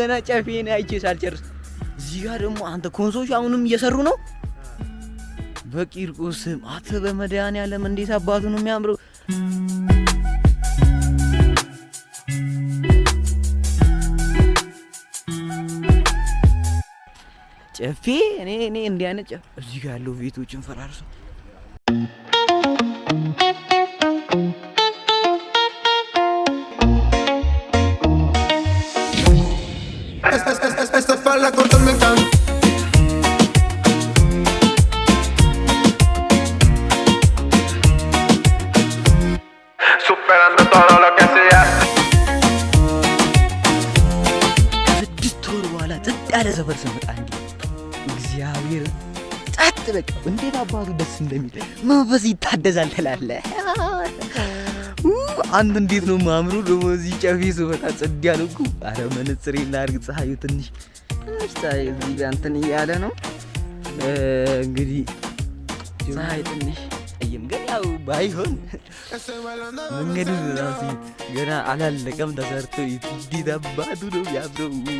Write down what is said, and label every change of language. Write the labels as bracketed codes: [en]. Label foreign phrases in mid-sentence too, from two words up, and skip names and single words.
[am] ገና ጨፌን አይቼ ሳልጨርስ እዚህ ጋር ደግሞ አንተ ኮንሶች አሁንም እየሰሩ ነው። በቂርቆስም አተ በመድኃኒዓለም እንዴት አባቱ ነው የሚያምረው። ጨፌ እኔ እንዲህ አይነት ጨፌ እዚህ ጋር ያለው ቤቶችን ፈራርሰው [es] Esta falda corta me encanta. Superando todo lo que hacía. [am] ስድስት ወር በኋላ ጸጥ ያለ ሰፈር ስመጣ እንዴ እግዚአብሔር ጸጥ በቃ እንዴት አባቱ ደስ እንደሚል መንፈስ ይታደዛል ትላለህ። አንተ እንዴት ነው ማምሩ ደግሞ እዚህ ጨፌ ስመጣ ጸድ ያለው እኮ። አረ መነጽሬን ላድርግ፣ ፀሐዩ ትንሽ ፀሐይ እዚህ ጋር እንትን እያለ ነው እንግዲህ ፀሐይ ትንሽ አይም ግን ያው ባይሆን መንገዱ ራሱ ገና አላለቀም ተሰርቶ እንዴት አባቱ ነው ያምረው።